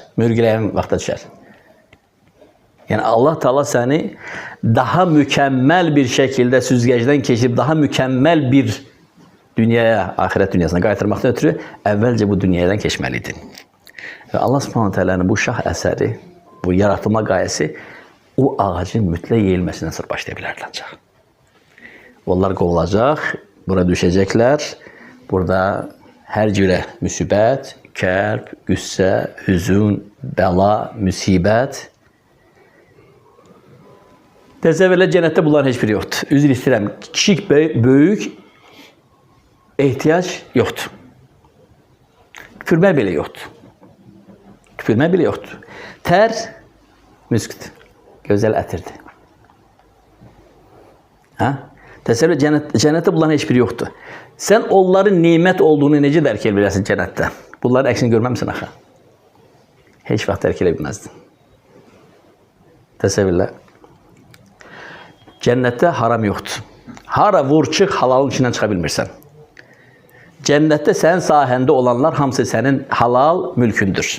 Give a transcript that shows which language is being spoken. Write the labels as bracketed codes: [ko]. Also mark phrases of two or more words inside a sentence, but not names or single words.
[az] Mürgüləyən vaxta düşər. [tr] Yani Allah Teala seni daha mükemmel bir şekilde süzgecden geçirip daha mükemmel bir dünyaya, ahiret dünyasına [az] qaytarmaqdan ötürü [tr] evvelce bu dünyadan geçmeliydin. Ve Allah Subhanahu Teala'nın bu şah eseri, bu yaratılma gayesi o ağacın mütləq yeyilmesinden sonra başlayabilirler ancaq. [az] Onlar qovulacaq, bura düşecekler. Burada her cürə müsibət, kərb, qüssə, hüzün, bəla, müsibət. [tr] Təsəvvürlə cennette bunların hiçbiri yoktur. [az] Üzr istəyirəm, kiçik, böyük ehtiyac yoktur. [tr] Küfürmək belə yoktur. Küfürmək belə yoktur. [az] Tər, müsküdür. Gözəl ətirdir. [tr] Təsəvvür cennette bunların hiçbiri yoktur. [az] Sen onların nimet olduğunu necə dərk edə bilərsən cennette? Bunların əksini görməmsən axı. Heç vaxt dərk edə bilməzdin. [tr] Təsəvvürlə. Cennette haram yoktur. [az] Hara vur çıx, halalın içindən çıxa bilmirsən. Cennette sənin sahəndə olanlar hamısı sənin halal mülkündür.